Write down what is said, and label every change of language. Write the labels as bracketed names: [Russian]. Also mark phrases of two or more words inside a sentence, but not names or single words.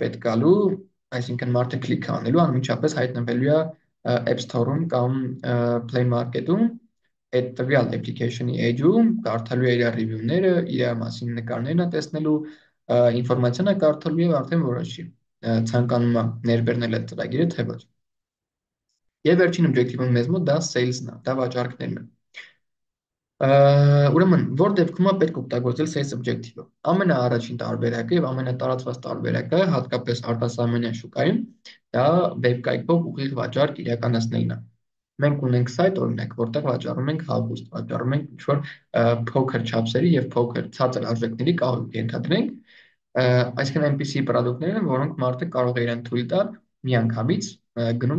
[Armenian] պետք գալու, այսինքն մարդը կլիկ անելու, անմիջապես հայտնվելու է App Store-ում կամ Play Market-ում, այդ տվյալ application-ի edge-ում, կարդալու է իր review-ները, իր մասին նկարներն է տեսնելու, ինֆորմացիան է կարդալու եւ արդեն որոշի ցանկանում է ներբեռնել այդ ծրագիրը թե ոչ։ Եվ վերջին օբյեկտիվը մեզ մոտ դա sales-ն է, դա վաճառքներն են։ Ուրեմն, որ դեպքում է պետք օգտագործել [English] sales objective-ը։ [Armenian] Ամենաառաջին տարբերակը եւ ամենատարածված տարբերակը, հատկապես արտասահմանյան շուկայում, դա վեբկայքով ուղիղ վաճառք իրականացնելն է։ Մենք ունենք сайт օրինակ, որտեղ վաճառում ենք հագուստ, վաճառում ենք ինչ-որ փոքր չափսերի եւ փոքր ցածր արժեքների կահույք ենթադրենք, այսինքն այնպիսի պրոդուկտներ են, որոնք մարդը կարող է իրեն թույլ տալ միանգամից գնում